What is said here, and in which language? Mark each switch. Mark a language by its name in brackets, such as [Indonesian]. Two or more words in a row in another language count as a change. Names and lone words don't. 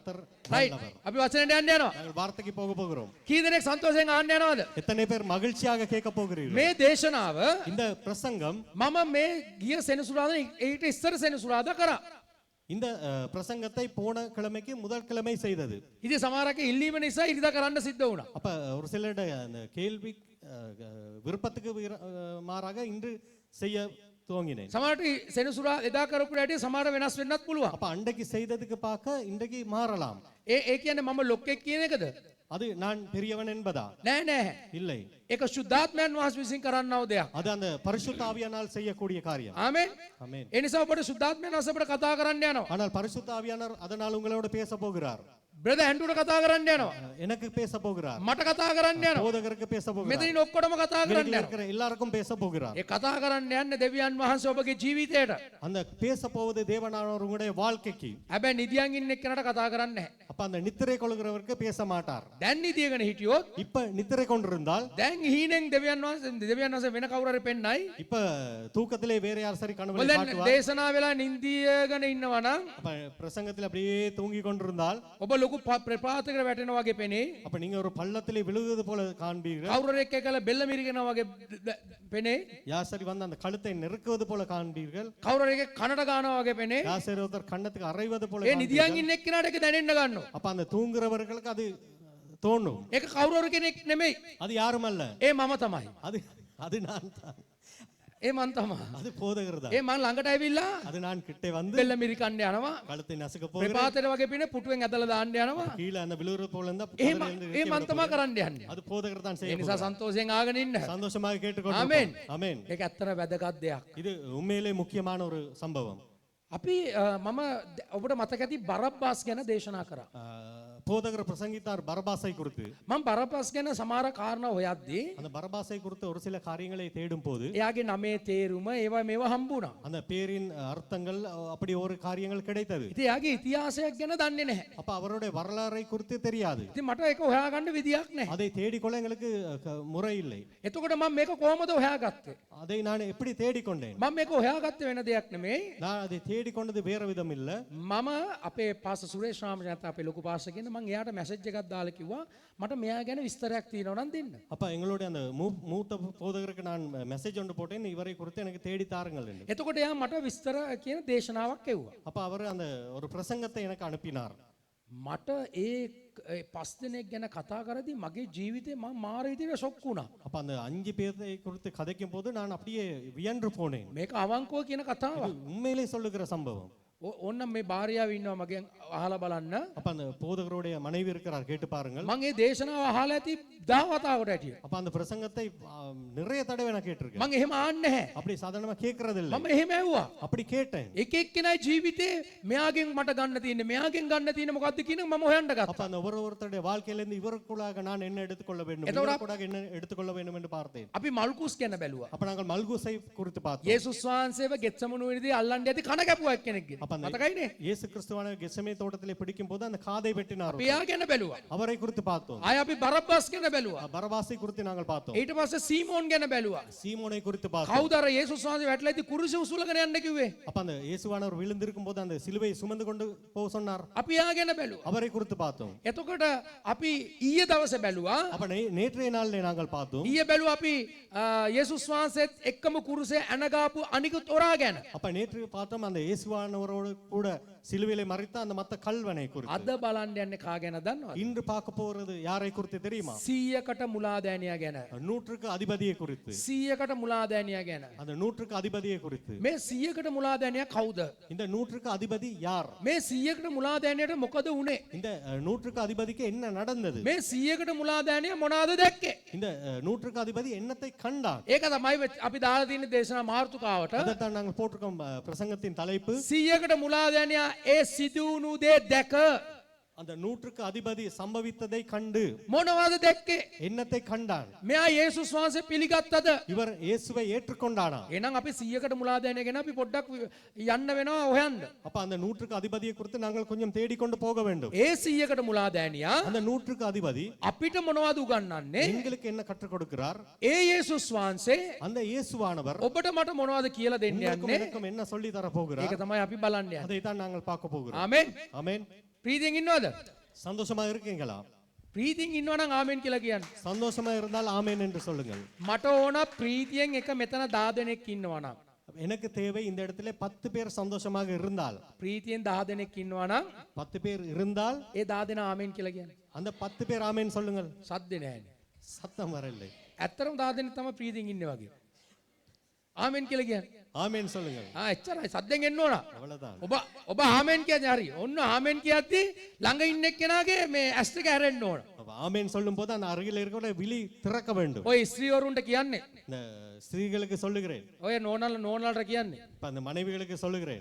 [Tamil] கர்த்தர் right நல்லவர். [Sinhala] අපි වචනයට යන්න යනවා [Tamil] நாங்கள் வார்த்தைக்கு போக போகிறோம். [Sinhala] කී දෙනෙක් සන්තෝෂයෙන් අහන්න යනවද [Tamil] எத்தனை பேர் மகிழ்ச்சியாக கேட்க போகிறீர்கள்? [Sinhala] මේ දේශනාව [Tamil] இந்த பிரசங்கம் [Sinhala] මම මේ ගිය සෙනසුරාදා ඊට ඉස්සර සෙනසුරාදා කරා [Tamil] இந்த பிரசங்கத்தை போன கிழமைக்கு முதல் கிழமை செய்தது. [Sinhala] ඉතින් සමහරක ඉල්ලීම නිසා ඉරිදා කරන්න සිද්ධ වුණා [Tamil] அப்ப ஒரு சிலருடைய அந்த கேள்வி விருப்பத்துக்கு மாறாக இன்று செய்ய துவங்கினேன். [Sinhala] සමහරට සෙනසුරා එදා කරපු හැටි සමහර වෙනස් වෙන්නත් පුළුවන් [Tamil] அப்ப அன்றைக்கு செய்ததுக்கு பார்க்க இன்றைக்கு மாறலாம். [Sinhala] ඒ කියන්නේ මම ලොක්ෙක් කියන එකද [Tamil] அது நான் பெரியவன் என்பதா? [Sinhala] නෑ නෑ [Tamil] இல்லை, [Sinhala] ඒක සුද්ධාත්මයන් වහන්සේ විසින් කරන්නව දෙයක් [Tamil] அது அந்த பரிசுத்த ஆவியானால் செய்யக்கூடிய காரியம். [Sinhala] ආමෙන් [Tamil] ஆமென். [Sinhala] ඒ නිසා ඔබට සුද්ධාත්මයන් වහන්සේ අපිට කතා කරන්න යනවා [Tamil] ஆனால் பரிசுத்த ஆவியானவர் அதனால் உங்களோட பேச போகிறார். [Sinhala] බ්‍රදර් ඇන්ඩ්‍රුට කතා කරන්න යනවා [Tamil] எனக்கு பேச போகிறார். [Sinhala] මට කතා කරන්න යනවා [Tamil] போதகருக்கு பேச போகிறார். [Sinhala] මෙතනින් ඔක්කොටම කතා කරන්න [Tamil] இங்க [Sinhala] යනවා [Tamil] இருக்கிற எல்லாருக்கும் பேச போகிறார். [Sinhala] ඒ කතා කරන්න යන්නේ දෙවියන් වහන්සේ ඔබගේ ජීවිතයට [Tamil] அந்த பேச போவது தேவனானவர் உங்களுடைய வாழ்க்கைக்கு. [Sinhala] හැබැයි නිදියන් ඉන්න එක්කනට කතා කරන්නේ නැහැ [Tamil] அப்ப அந்த நித்திரை கொள்கிறவருக்கு பேச மாட்டார். [Sinhala] දැන් නිදියගෙන හිටියොත් [Tamil] இப்ப நித்திரை கொண்டிருந்தால் [Sinhala] දැන් හීනෙන් දෙවියන් වහන්සේ වෙන කවුරු හරි පෙන්නයි [Tamil] இப்ப தூக்கத்திலே வேற யார் சரி கனவுல [Sinhala] ඔබ දැන් [Tamil] காட்டுவார். [Sinhala] දේශනා වෙලා නිදියගෙන ඉන්නවා නම් [Tamil] அப்ப பிரசங்கத்தில் அப்படியே தூங்கி கொண்டிருந்தால் [Sinhala] ඔබ ලොකු ප්‍රපාතයකට වැටෙනවා වගේ පෙනේ [Tamil] அப்ப நீங்க ஒரு பள்ளத்திலே விழுவது போல காண்பீர்கள். [Sinhala] කවුරු එක්ක එකල බෙල්ල මිරිගෙනවා වගේ පෙනේ [Tamil] யார் சரி வந்து அந்த கழுத்தை நெருக்குவது போல காண்பீர்கள். [Sinhala] කවුරු එක්ක කනට ගන්නවා වගේ පෙනේ [Tamil] யார் சரி ஒருத்தர் கண்ணத்துக்கு அறைவது போல [Sinhala] ඒ [Tamil] காண்பீர்கள். [Sinhala] නිදියන් ඉන්න එක්කනට ඒක දැනෙන්න ගන්නවා [Tamil] அப்ப அந்த தூங்குறவர்களுக்கு அது தோணும். [Sinhala] ඒක කවුරු කෙනෙක් නෙමෙයි [Tamil] அது யாரும் அல்ல, [Sinhala] ඒ මම තමයි [Tamil] அது அது நான் தான். [Sinhala] ඒ මන් තමයි [Tamil] அது போதகர் தான். [Sinhala] ඒ මං ළඟට ඇවිල්ලා [Tamil] அது நான் கிட்டே வந்து [Sinhala] බෙල්ල මිරිකන්න යනවා [Tamil] கழுத்தை நசுக்க போகிறேன். [Sinhala] ප්‍රපාතයට වගේ පින පුටුවෙන් ඇදලා දාන්න යනවා [Tamil] கீழே அந்த விழுவுறது போல இருந்தா [Sinhala] ඒ මන් තමයි කරන්න යන්නේ [Tamil] அது போதகர் தான் [Sinhala] ඒ [Tamil] செய்ய [Sinhala] නිසා සන්තෝෂයෙන් ආගෙන ඉන්න [Tamil] சந்தோஷமாக கேட்டுக்கொண்டு ஆமென். ஆமென். [Sinhala] ඒක ඇත්තට වැදගත් දෙයක් [Tamil] இது உண்மையிலே முக்கியமான ஒரு சம்பவம். [Sinhala] අපි මම ඔබට මතක ඇති බරබ්බාස් ගැන දේශනා කරා [Tamil] போதகர் பிரசங்கித்தார் பரபாசை குறித்து. [Sinhala] මම බරබ්බාස් ගැන සමහර කාරණා හොයද්දී [Tamil] அந்த பரபாசை குறித்து ஒரு சில காரியங்களை தேடும் போது [Sinhala] එයාගේ නමේ තේරුම ඒවා මේවා හම්බුණා [Tamil] அந்த பேரின் அர்த்தங்கள் அப்படி ஒரு காரியங்கள் கிடைத்தது. [Sinhala] ඉතින් එයාගේ ඉතිහාසයක් ගැන දන්නේ නැහැ [Tamil] அப்ப அவருடைய வரலாறை குறித்து தெரியாது. [Sinhala] ඉතින් මට ඒක හොයාගන්න විදියක් නැහැ [Tamil] அதை தேடிக்கொள்ள எங்களுக்கு முறை இல்லை. [Sinhala] එතකොට මම මේක කොහොමද හොයාගත්තේ [Tamil] அதை நான் எப்படி தேடிக்கொண்டேன்? [Sinhala] මම මේක හොයාගත්තේ වෙන දෙයක් නෙමෙයි [Tamil] நான் அதை தேடிக்கொண்டது வேற விதம் இல்ல. [Sinhala] මම අපේ පාස සුරේෂ් රාමජනත අපේ ලොකු පාස කියන මම එයාට මැසේජ් එකක් දාලා කිව්වා මට මෙයා ගැන විස්තරයක් තියෙනවා නම් දෙන්න. [Tamil] அப்ப எங்களுடைய அந்த மூத்த போதகருக்கு நான் மெசேஜ் ஒன்று போட்டேன், இவரை குறித்து எனக்கு தேடி தாருங்கள் என்று. [Sinhala] එතකොට එයා මට විස්තර කියන දේශනාවක් එව්වා. [Tamil] அப்ப அவர் அந்த ஒரு பிரசங்கத்தை எனக்கு அனுப்பினார். [Sinhala] මට ඒ 5 දෙනෙක් ගැන කතා කරද්දී මගේ ජීවිතේ මම මාර විදිහට ෂොක් වුණා. [Tamil] அப்ப அந்த 5 பேரை குறித்து கதைக்கும் போது நான் அப்படியே வியன்று போனேன். [Sinhala] මේක අවංකව කියන කතාවක්. [Tamil] உண்மையிலே சொல்லுகிற சம்பவம். [Sinhala] ඕන්න මේ භාර්යාව ඉන්නවා මගෙන් අහලා බලන්න. [Tamil] அப்ப அந்த போதகருடைய மனைவி இருக்கிறார், கேட்டு பாருங்கள். [Sinhala] මම ඒ දේශනාව අහලා ඇති 10 වතාවට ඇටිය. [Tamil] அப்ப அந்த பிரசங்கத்தை நிறைய தடவை நான் கேட்டிருக்கேன். [Sinhala] මම එහෙම ආන්නේ නැහැ. [Tamil] அப்படி சாதாரணமா கேட்கறது இல்ல. [Sinhala] මම එහෙම ඇහුවා. [Tamil] அப்படி கேட்டேன். [Sinhala] එක එක්කෙනා ජීවිතේ මෙයාගෙන් මට ගන්න තියෙන්නේ මෙයාගෙන් ගන්න තියෙන්නේ මොකද්ද කියන මම හොයන්න [Tamil] அப்ப [Sinhala] ගත්තා. [Tamil] அந்த ஒருவருடைய வாழ்க்கையில இருந்து இவருக்குள்ளாக நான் என்ன எடுத்துக்கொள்ள வேண்டும், இவருக்குள்ளாக என்ன எடுத்துக்கொள்ள வேண்டும் என்று பார்த்தேன். [Sinhala] අපි මල්කුස් ගැන බැලුවා. [Tamil] அப்ப நாங்கள் மல்குசை குறித்து பார்த்தோம். [Sinhala] යේසුස් වහන්සේව ගෙත්සමනුවේදී අල්ලන්න යති කන කැපුවා එක්කෙනෙක්ගෙන්. [Tamil] அப்ப அந்த [Sinhala] මතකයිනේ? [Tamil] இயேசு கிறிஸ்துவான கெத்செமனே தோட்டத்திலே பிடிக்கும் போது அந்த காதை வெட்டினார். [Sinhala] අපි එයා ගැන බැලුවා. [Tamil] அவரை குறித்து பார்த்தோம். [Sinhala] ආය අපි බරබ්බාස් ගැන බැලුවා. [Tamil] பரபாசை குறித்து நாங்கள் பார்த்தோம். [Sinhala] ඊට පස්සේ සීමෝන් ගැන බැලුවා. [Tamil] சீமோனை குறித்து பார்த்தோம். [Sinhala] කවුද අර යේසුස් වහන්සේ වැටලා ඉති කුරුස උසුලගෙන යන්න කිව්වේ? [Tamil] அப்ப அந்த இயேசுவானவர் விழுந்திருக்கும் போது அந்த சிலுவையை சுமந்து கொண்டு போக சொன்னார். [Sinhala] අපි එයා ගැන බැලුවා. [Tamil] அவரை குறித்து பார்த்தோம். [Sinhala] එතකොට අපි ඊයේ දවසේ බැලුවා. [Tamil] அப்ப நேற்றைய நாளிலே நாங்கள் பார்த்தோம். [Sinhala] ඊයේ බැලුවා අපි යේසුස් වහන්සේත් එක්කම කුරුසේ අනගාපු අනිකුත් ඔරා ගැන. [Tamil] அப்ப நேற்று பார்த்தோம் அந்த இயேசுவானவரோடு கூட சிலுவையிலே மரித்த அந்த மத்த கல்வனை குறித்து. [Sinhala] අද බලන්න යන්නේ කා ගැන දන්නවද? [Tamil] இன்று பார்க்க போறது யாரை குறித்து தெரியுமா? [Sinhala] 100කට මුලාදෑනියා ගැන. [Tamil] 100க்கு அதிபதியை குறித்து. [Sinhala] 100කට මුලාදෑනියා ගැන. [Tamil] அந்த 100க்கு அதிபதியை குறித்து. [Sinhala] මේ 100කට මුලාදෑනියා කවුද? [Tamil] இந்த 100க்கு அதிபதி யார்? [Sinhala] මේ 100කට මුලාදෑනියට මොකද උනේ? [Tamil] இந்த 100க்கு அதிபதிக்கு என்ன நடந்தது? [Sinhala] මේ 100කට මුලාදෑනියා මොනවාද දැක්කේ? [Tamil] இந்த 100க்கு அதிபதி என்னத்தை கண்டான்? [Sinhala] ඒක තමයි අපි දාලා තියෙන දේශනා මාර්තුකාවට. [Tamil] அதைத்தான் நாங்கள் போட்டிருக்கோம் பிரசங்கத்தின் தலைப்பு. [Sinhala] 100කට මුලාදෑනියා ඒ සිදුවුණු දේ දැක [Tamil] அந்த 100க்கு அதிபதி சம்பவித்ததை கண்டு [Sinhala] මොනවද දැක්කේ? [Tamil] என்னத்தை கண்டான்? [Sinhala] මෙයා යේසුස් වහන්සේ පිළිගත්තද? [Tamil] இவர் இயேசுவை ஏற்றுக்கொண்டானா? [Sinhala] එහෙනම් අපි 100කට මුලාදෑනියා ගැන අපි පොඩ්ඩක් යන්න වෙනවා හොයන්න. [Tamil] அப்ப அந்த 100க்கு அதிபதியை குறித்து நாங்கள் கொஞ்சம் தேடிக்கொண்டு போக வேண்டும். [Sinhala] ඒ 100කට මුලාදෑනියා [Tamil] அந்த 100க்கு அதிபதி [Sinhala] අපිට මොනවද උගන්වන්නේ? [Tamil] எங்களுக்கு என்ன கற்றுக் கொடுக்கிறார்? [Sinhala] ඒ යේසුස් වහන්සේ [Tamil] அந்த இயேசுவானவர் [Sinhala] ඔබට මට මොනවද කියලා දෙන්න [Tamil] உங்களுக்கும் [Sinhala] යන්නේ? [Tamil] எனக்கும் என்ன சொல்லி தர [Sinhala] ඒක [Tamil] போகிறார்? [Sinhala] තමයි අපි බලන්න යන්නේ. [Tamil] அதைத்தான் நாங்கள் பார்க்க போகிறோம். [Sinhala] ආමෙන්. [Tamil] ஆமென். [Sinhala] ප්‍රීතියෙන් ඉන්නවද? [Tamil] சந்தோஷமா இருக்கீங்களா? [Sinhala] ප්‍රීතියෙන් ඉන්නවනම් ආමෙන් කියලා කියන්න. [Tamil] சந்தோஷமா இருந்தால் ஆமென் என்று சொல்லுங்கள். [Sinhala] මට ඕන ප්‍රීතියෙන් එක මෙතන 10 දෙනෙක් ඉන්නවනම්. [Tamil] எனக்கு தேவை இந்த இடத்துல 10 பேர் சந்தோஷமாக இருந்தால், [Sinhala] ප්‍රීතියෙන් 10 දෙනෙක් ඉන්නවනම් [Tamil] 10 பேர் இருந்தால் [Sinhala] ඒ 10 දෙනා ආමෙන් කියලා කියන්න. [Tamil] அந்த 10 பேர் ஆமென் சொல்லுங்கள். [Sinhala] සද්දේ නැහැනේ. [Tamil] சத்தம் வரவில்லை. [Sinhala] ඇත්තටම 10 දෙනෙක් තමයි ප්‍රීතියෙන් ඉන්නේ වගේ. ආමෙන් කියලා කියන්න. [Tamil] ஆமென் சொல்லுங்கள். [Sinhala] එච්චරයි සද්දෙන් එන්න ඕන. [Tamil] அவ்வளவுதான். [Sinhala] ඔබ ආමෙන් කියන්නේ හරි. ඔන්න ආමෙන් කියද්දි ළඟ ඉන්න එක්කෙනාගේ මේ ඇස් දෙක ඇරෙන්න ඕන. [Tamil] அப்ப ஆமென் சொல்லும் போது அந்த அருகில் இருக்கிற விழி திறக்க வேண்டும். [Sinhala] ඔය ස්ත්‍රීවරුන්ට කියන්නේ. [Tamil] இந்த ஸ்திரீகளுக்கு சொல்லுகிறேன். [Sinhala] ඔය නෝනල්ට කියන්නේ. [Tamil] இப்ப அந்த மனைவிகளுக்கு சொல்லுகிறேன்.